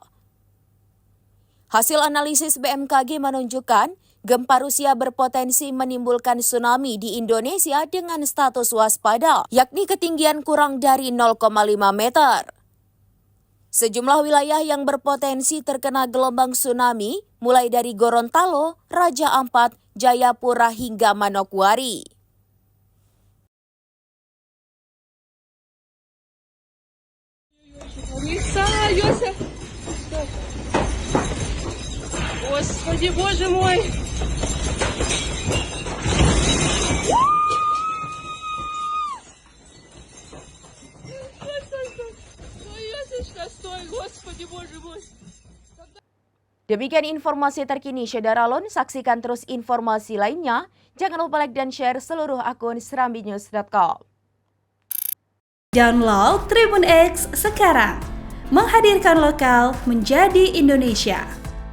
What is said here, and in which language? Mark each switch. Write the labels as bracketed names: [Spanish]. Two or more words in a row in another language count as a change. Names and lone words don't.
[Indonesian] Hasil analisis BMKG menunjukkan gempa Rusia berpotensi menimbulkan tsunami di Indonesia dengan status waspada, yakni ketinggian kurang dari 0,5 meter. Sejumlah wilayah yang berpotensi terkena gelombang tsunami mulai dari Gorontalo, Raja Ampat, Jayapura hingga Manokwari. [Russian] Йося! Господи, боже мой! Йосечка, стой, Господи, боже мой! [Indonesian] Demikian informasi terkini Syederalon, saksikan terus informasi lainnya. Jangan lupa like dan share seluruh akun serambinews.com. Download Tribun X sekarang, menghadirkan lokal menjadi Indonesia.